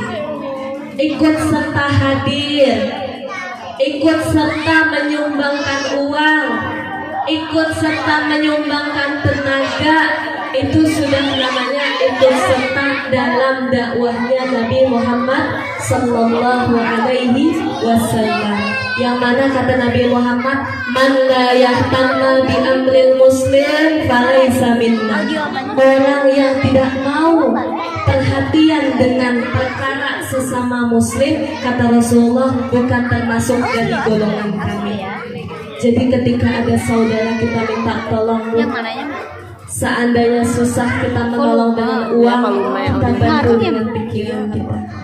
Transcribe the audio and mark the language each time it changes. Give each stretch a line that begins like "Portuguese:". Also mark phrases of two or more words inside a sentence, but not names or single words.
Indonesian: Ikut serta hadir, ikut serta menyumbangkan uang, ikut serta menyumbangkan tenaga. Itu sudah namanya ikut serta dalam dakwahnya Nabi Muhammad
Arabic: صلى الله عليه وسلم.
Indonesian: Yang mana kata Nabi Muhammad,
Arabic: من لا يهتم بأمر المسلم فليس منا.
Indonesian: Orang yang tidak mau perhatian dengan perkara sesama muslim, kata Rasulullah, bukan termasuk dari golongan kami. Jadi ketika ada saudara kita minta tolong, seandainya susah kita menolong dengan uang, kita bantu dengan pikiran kita.